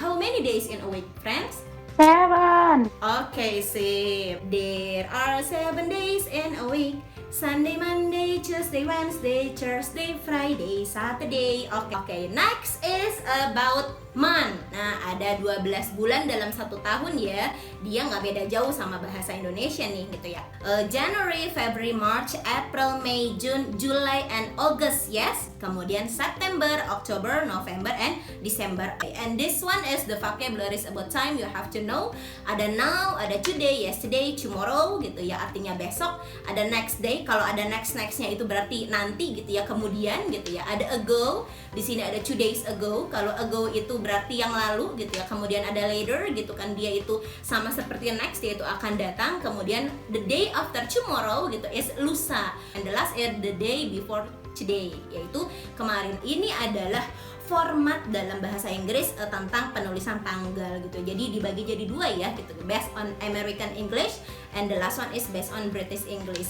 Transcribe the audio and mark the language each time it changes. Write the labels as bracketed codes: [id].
[en] How many days in a week, friends? 7. Okay, sip. There are 7 days in a week. Sunday, Monday, Tuesday, Wednesday, Thursday, Friday, Saturday. Oke. Next is about month. [id] Nah, ada 12 bulan dalam 1 tahun ya. Dia nggak beda jauh sama bahasa Indonesia nih gitu ya. [en] January, February, March, April, May, June, July, and August, yes. Kemudian September, October, November, and December. And this one is the vocabularies about time you have to know. [id] Ada now, ada today, yesterday, tomorrow gitu ya, artinya besok. Ada next day, kalau ada nextnya itu berarti nanti gitu ya, kemudian gitu ya. Ada ago, di sini ada [en] 2 days ago. [id] Kalau ago itu berarti yang lalu gitu ya. Kemudian ada later gitu kan, dia itu sama seperti next, yaitu akan datang. [en] Kemudian the day after tomorrow gitu is lusa. And the last is the day before today, [id] yaitu kemarin. Ini adalah format dalam bahasa Inggris tentang penulisan tanggal gitu. Jadi dibagi jadi 2 ya gitu. [en] Based on American English and the last one is based on British English.